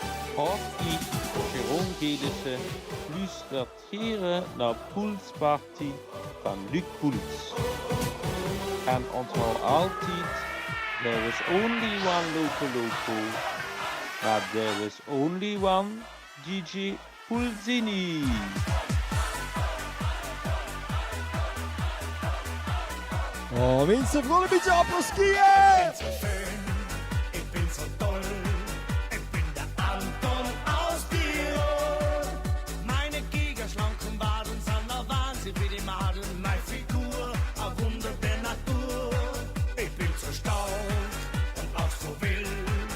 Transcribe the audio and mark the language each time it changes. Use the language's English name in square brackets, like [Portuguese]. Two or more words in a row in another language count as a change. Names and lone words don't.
[Dutch] Party, Jeroen Gelissen, luistert naar Poolsparty van Luc Poels. En onthoud altijd, [English] there is only one Loco, but there is only one DJ Pulsini. [Dutch] Oh, mensen, vooral een beetje apres-skiën! [German] Ich bin so toll, ich bin der Anton aus Tirol. Meine gigaschlanken Waden sind der Wahnsinn wie die Madeln. Meine Figur, ein Wunder der Natur. Ich bin so stark und auch so wild.